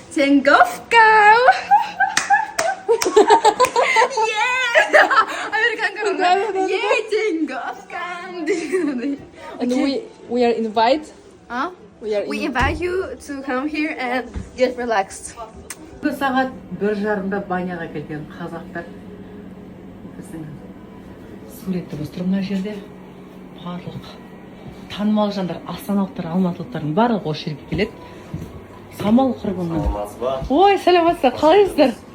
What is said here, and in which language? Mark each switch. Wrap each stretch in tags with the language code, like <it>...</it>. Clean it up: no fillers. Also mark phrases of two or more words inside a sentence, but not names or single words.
<en>Tengovka. Yeah, American girl. Yeah, Tengovka. And we are invited. Huh? We We invite you to come here and get relaxed.</en> <kk>Бір сағат 1:30-да баняға келген қазақтар біздің суретті біз тұр мына жерде барлық танымал жандар, астаналықтар, алматылықтардың барлығы осы жерге келеді. Самал құрбымның. Ой, саламатсыздар, қалайсыздар?</kk>